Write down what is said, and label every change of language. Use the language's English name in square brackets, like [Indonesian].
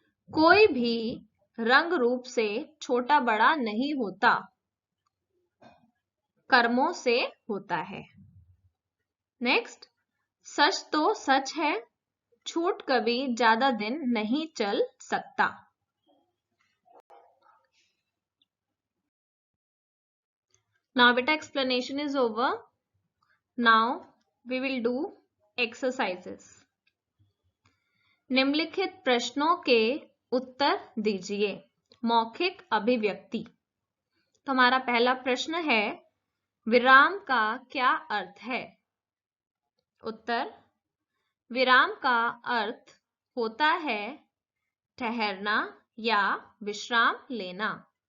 [Hindi] कोई भी रंग रूप से छोटा बड़ा नहीं होता, कर्मों से होता है। नेक्स्ट, सच तो सच है, झूठ कभी ज्यादा दिन नहीं चल सकता। [English] Now beta explanation is over. Now we will do exercises. [Hindi] निम्नलिखित प्रश्नों के उत्तर दीजिए। मौखिक अभिव्यक्ति। तो हमारा पहला प्रश्न है, विराम का क्या अर्थ है? उत्तर, विराम का अर्थ होता है ठहरना या विश्राम लेना।